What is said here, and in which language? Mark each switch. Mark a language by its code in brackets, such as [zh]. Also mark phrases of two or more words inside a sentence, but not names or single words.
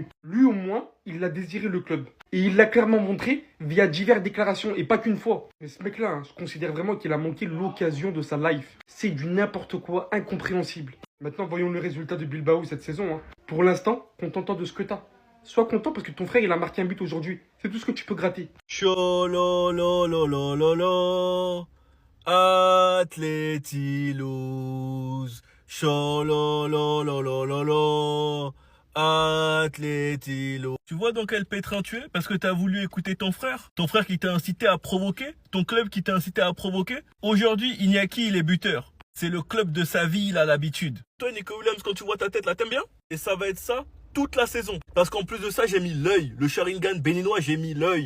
[fr] Lui, au moins, il a désiré le club. Et il l'a clairement montré via diverses déclarations. Et pas qu'une fois. Mais ce mec-là, je considère vraiment qu'il a manqué l'occasion de sa life. C'est du n'importe quoi incompréhensible. Maintenant, voyons le résultat de Bilbao cette saison. Pour l'instant, contente de ce que t'as. Sois content parce que ton frère, il a marqué un but aujourd'hui. C'est tout ce que tu peux gratter. [en] Cholololololo, Atleti lose. Cholololololo, Atleti lose. [fr] Tu vois dans quel pétrin tu es? Parce que t'as voulu écouter ton frère. Ton frère qui t'a incité à provoquer. Ton club qui t'a incité à provoquer. Aujourd'hui, Iñaki, il est buteur. C'est le club de sa vie, il a l'habitude. Toi, Nico Williams, quand tu vois ta tête là, t'aimes bien? Et ça va être ça toute la saison. Parce qu'en plus de ça, j'ai mis l'œil. Le Sharingan béninois, j'ai mis l'œil.